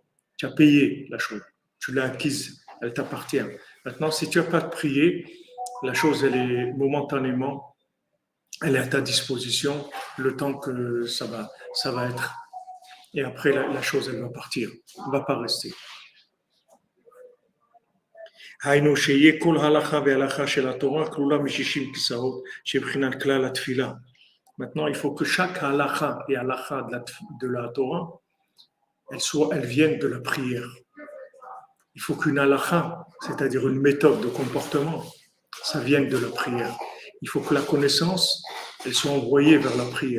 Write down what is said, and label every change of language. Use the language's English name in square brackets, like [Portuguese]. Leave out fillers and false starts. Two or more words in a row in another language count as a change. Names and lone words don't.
[French] Tu as payé la chose, tu l'as acquise, elle t'appartient. Maintenant, si tu n'as pas prié, la chose, elle est momentanément, elle est à ta disposition, le temps que ça va être. Et après, la chose, elle va partir, elle ne va pas rester. [Hebrew] היינו שיהיה כל הלכה והלכה של התורה כלולה מ-60 כיסאות שבחינת כלל התפילה. [French] Maintenant, il faut que chaque halakha et halakha de la Torah, elles viennent de la prière. Il faut qu'une halakha, c'est-à-dire une méthode de comportement, ça vienne de la prière. Il faut que la connaissance, elle soit envoyée vers la prière.